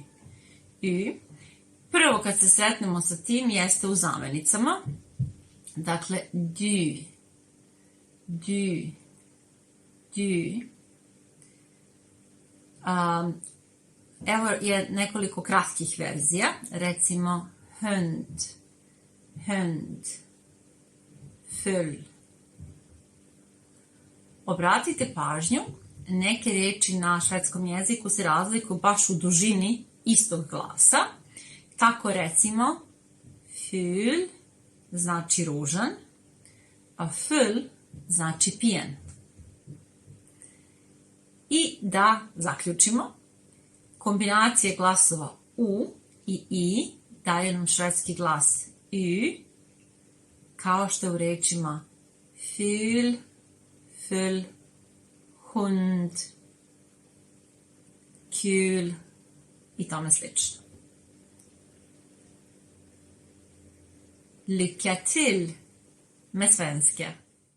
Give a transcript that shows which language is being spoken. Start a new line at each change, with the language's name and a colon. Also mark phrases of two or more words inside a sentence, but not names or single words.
Serbian: U. Prvo kad se sretnemo sa tim jeste u zamenicama, dakle
Swedish: du, du, du.
Serbian: Evo je nekoliko kratkih verzija, recimo
Swedish: hund, hund, full.
Serbian: Obratite pažnju, neke reči na švedskom jeziku se razlikuju baš u dužini istog glasa. Tako recimo, ful znači ružan, a full znači pijen. I da zaključimo, kombinacije glasova U i I daje nam švedski glas U, kao što je u rečima
Swedish: ful, full, hund, kul
Serbian: i tome slično.
Swedish: Lycka till med svenska!